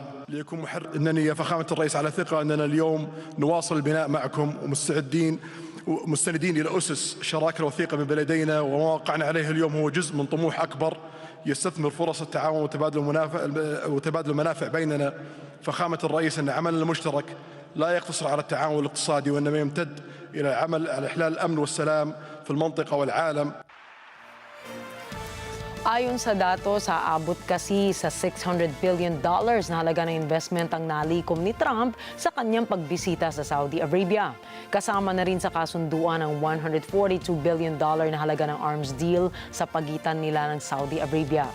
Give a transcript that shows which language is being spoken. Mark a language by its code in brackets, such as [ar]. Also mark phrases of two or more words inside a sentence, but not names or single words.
[ar] ليكون إنني يا فخامة الرئيس على ثقة أننا اليوم نواصل البناء معكم ومستندين إلى أسس الشراكة الوثيقة من بلدينا، وما وقعنا عليه اليوم هو جزء من طموح أكبر يستثمر فرص التعاون وتبادل المنافع بيننا. فخامة الرئيس أن عملنا المشترك لا يقتصر على التعاون الاقتصادي، وإنما يمتد إلى العمل على إحلال الأمن والسلام في المنطقة والعالم. [tl] Ayon sa datos, aabot kasi sa $600 billion na halaga ng investment ang nalikom ni Trump sa kanyang pagbisita sa Saudi Arabia. Kasama na rin sa kasunduan ang $142 billion na halaga ng arms deal sa pagitan nila ng Saudi Arabia.